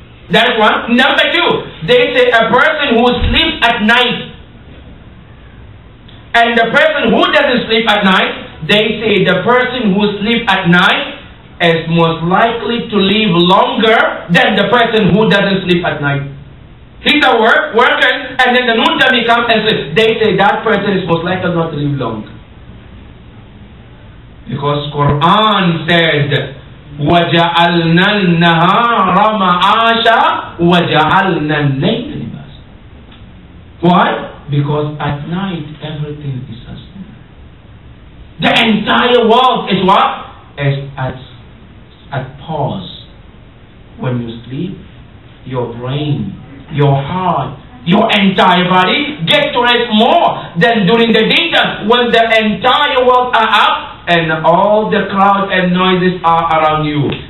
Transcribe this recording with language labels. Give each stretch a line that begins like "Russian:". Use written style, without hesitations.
English: That is one. Number two, they say a person who sleeps at night and the person who doesn't sleep at night, they say the person who sleeps at night is most likely to live longer than the person who doesn't sleep at night. He's at work, working, and then the noon time he comes and says, they say that person is most likely not to live long. Because Quran said,
Arabic: وَجَعَلْنَا النَّهَارَ مَعَاشًا وَجَعَلْنَا اللَّيْلَ لِبَاسًا.
English: Why? Because at night everything is sustained. The entire world is what? Is at pause. When you sleep, your brain, your heart, your entire body gets to rest more than during the daytime when the entire world are up and all the crowd and noises are around you.